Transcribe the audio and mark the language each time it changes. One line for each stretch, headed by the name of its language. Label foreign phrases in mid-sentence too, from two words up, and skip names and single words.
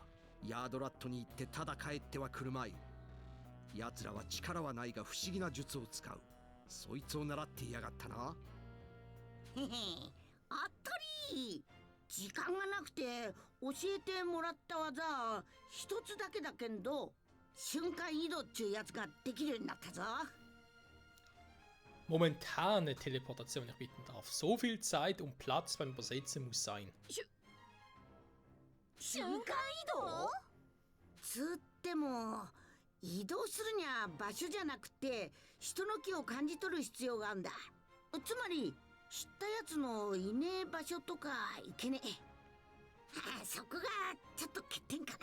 Japanese: ヤードラットに行ってただ帰ってはくるまい。奴らは力はないが不思議な術を使う。そいつを習っていやがったな。へへ、あったり。時間がなくて教えてもらった技一つだけだけんど、瞬間移動っちゅうやつができるようになったぞ。
German: Momentane Teleportation, wenn ich bitten darf. So viel Zeit und Platz beim Übersetzen muss sein.
Japanese: 瞬間移動つっても移動するには場所じゃなくて人の気を感じ取る必要があるんだ。つまり知ったやつのいねえ場所とかいけねえ。そこがちょっと欠点かな。